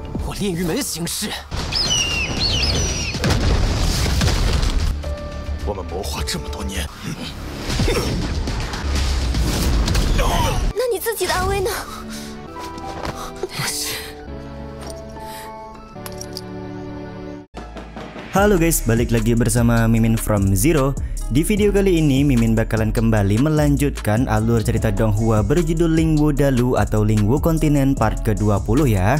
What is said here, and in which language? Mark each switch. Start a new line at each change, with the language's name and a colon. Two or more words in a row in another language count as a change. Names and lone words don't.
Chinese: 我炼狱门行事。我们谋划这么多年，那你自己的安危呢？
Indonesian: Halo guys, balik lagi bersama Mimin from Zero. Di video kali ini Mimin bakalan kembali melanjutkan alur cerita Donghua berjudul Lingwu Dalu atau Lingwu Kontinen part ke-20 ya.